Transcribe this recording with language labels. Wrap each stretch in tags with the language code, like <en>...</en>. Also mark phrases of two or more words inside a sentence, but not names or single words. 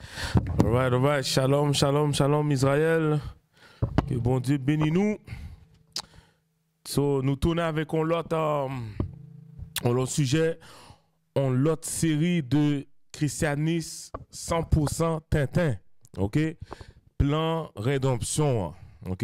<en>All right.</en> <he>שלום, שלום, שלום, ישראל.</he> <fr>Que bon Dieu bénisse nous. So, nous tournons avec un autre sujet, une autre série de christianisme 100% Tintin. OK? Plan rédemption. OK?</fr>